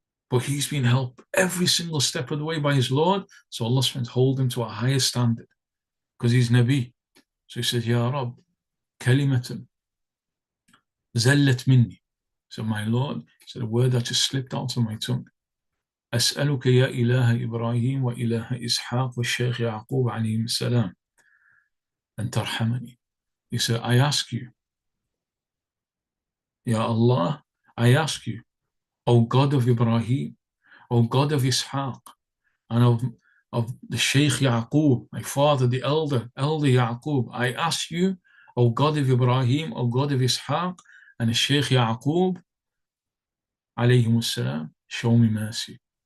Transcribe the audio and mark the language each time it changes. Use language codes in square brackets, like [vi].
[en] But he's been helped every single step of the way by his Lord. So Allah hold him to a higher standard because he's Nabi. So he said, [ar] Ya Rab, kalimatun zallat minni. [en] So my Lord, said a word that just slipped out of my tongue. [ar] أسألك يا إله إبراهيم وإله إسحاق والشيخ يعقوب عليهم السلام أن ترحمني. [en] He said, I ask you, Ya Allah, I ask you, O God of Ibrahim, O God of Ishaq, and of the Sheikh Yaqub, my father, the elder Yaqub, I ask you, O God of Ibrahim, O God of Ishaq, and the Sheikh Yaqub, alayhim salam, show me mercy.